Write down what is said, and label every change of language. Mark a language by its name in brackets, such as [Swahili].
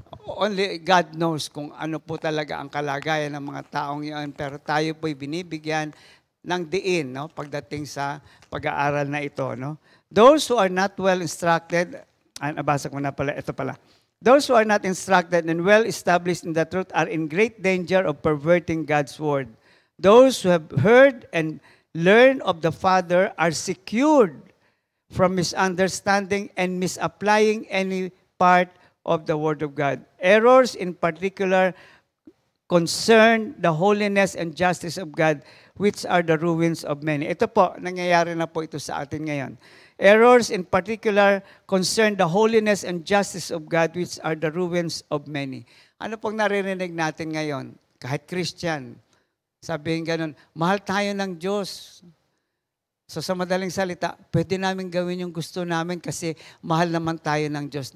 [English] Only God knows [Filipino] kung ano po talaga ang kalagayan ng mga taong iyon, pero tayo po'y binibigyan ng diin, no, pagdating sa pag-aaral na ito. [English] No? Those who are not well instructed, [Filipino] nabasa ko na pala, ito pala. [English] Those who are not instructed and well established in the truth are in great danger of perverting God's word. Those who have heard and learned of the Father are secured from misunderstanding and misapplying any part of the word of God. Errors in particular concern the holiness and justice of God, which are the ruins of many. [Filipino] Ito po, nangyayari na po ito sa atin ngayon. [English] Errors in particular concern the holiness and justice of God, which are the ruins of many. [Filipino] Ano pong naririnig natin ngayon? Kahit Christian, sabihin ganun, mahal tayo ng Diyos. So sa madaling salita, pwede namin gawin yung gusto namin kasi mahal naman tayo ng Diyos.